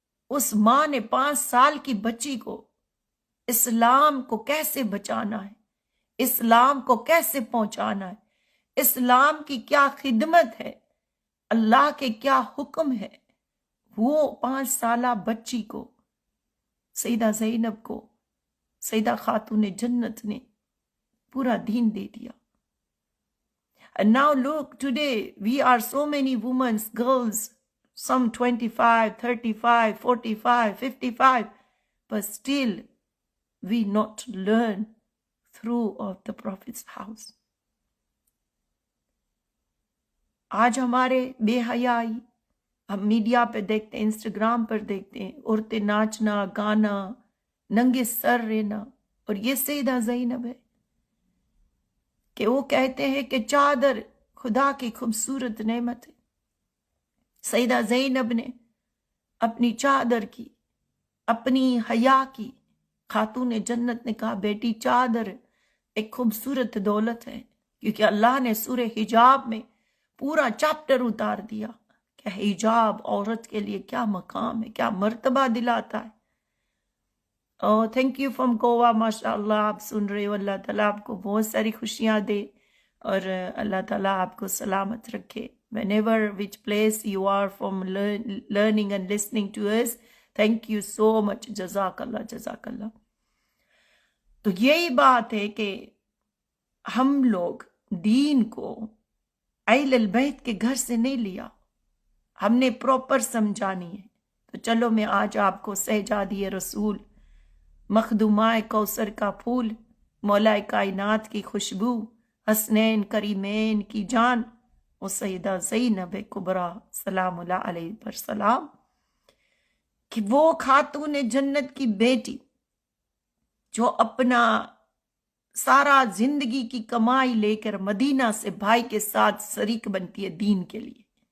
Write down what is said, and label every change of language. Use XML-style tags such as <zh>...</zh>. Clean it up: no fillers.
<ur>اس ماں نے 5 سال کی بچی کو اسلام کو کیسے بچانا ہے، اسلام کو کیسے پہنچانا ہے، اسلام کی کیا خدمت ہے، اللہ کے کیا حکم ہے، وہ 5 سالہ بچی کو سیدہ زینب کو سیدہ خاتون جنت نے پورا دین دے دیا.</ur> <en>And now look, today we are so many women, girls, some 25, 35, 45, 55, but still we not learn through of the Prophet's house.</en> <ur>آج ہمارے بے حیائی ہم میڈیا پہ دیکھتے ہیں، انسٹاگرام پر دیکھتے ہیں، عورتیں ناچنا گانا ننگے سر رہنا. اور یہ سیدہ زینب ہے کہ وہ کہتے ہیں کہ چادر خدا کی خوبصورت نعمت ہے. سیدہ زینب نے اپنی چادر کی، اپنی حیا کی، خاتون جنت نے کہا بیٹی چادر ایک خوبصورت دولت ہے، کیونکہ اللہ نے سورہ حجاب میں پورا چیپٹر اتار دیا کہ حجاب عورت کے لیے کیا مقام ہے، کیا مرتبہ دلاتا ہے.</ur> <en>thank you</en> <ur>فرام گوا، ماشاء اللہ آپ سن رہے ہو. اللہ تعالیٰ آپ کو بہت ساری خوشیاں دے اور اللہ تعالیٰ آپ کو سلامت رکھے.</ur> <en>whenever which place you are from learning and listening to us, thank you so much.</en> <ur>جزاک اللہ جزاک اللہ. تو یہی بات ہے کہ ہم لوگ دین کو اہل البیت کے گھر سے نہیں لیا، ہم نے پراپر سمجھانی ہے. تو چلو میں آج آپ کو سہجادی رسول، مخدومائے کوثر کا پھول، مولا کائنات کی خوشبو، حسنین کریمین کی جان، وہ سیدہ زینب کبریٰ سلام اللہ علیہ پر سلام، کہ وہ خاتون جنت کی بیٹی جو اپنا سارا زندگی کی کمائی لے کر مدینہ سے بھائی کے ساتھ شریک بنتی ہے دین کے لیے.</ur>